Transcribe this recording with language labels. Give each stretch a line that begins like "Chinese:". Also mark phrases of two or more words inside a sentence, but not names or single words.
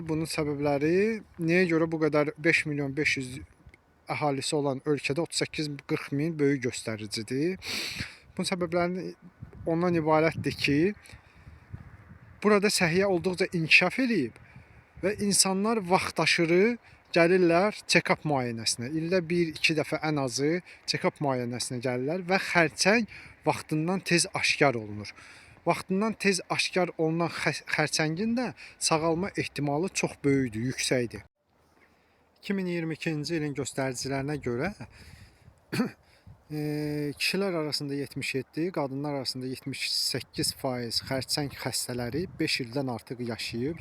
Azerbaijani: Bunun səbəbləri niyə görə bu qədər 5 milyon 500 əhalisi olan ölkədə 38-40 min böyük göstəricidir. Bunun səbəbləri ondan ibarətdir ki, burada səhiyyə olduqca inkişaf edib və insanlar vaxtaşırı gəlirlər check-up müayinəsinə. İldə 1-2 dəfə ən azı check-up müayinəsinə gəlirlər və xərçəng vaxtından tez aşkar olunur. Vaxtından tez aşkar olunan xərçəngin də sağalma ehtimalı çox böyükdür, yüksəkdir. 2022-ci ilin göstəricilərinə görə kişilər arasında 77, qadınlar arasında 78% xərçəng xəstələri 5 ildən artıq yaşayıb.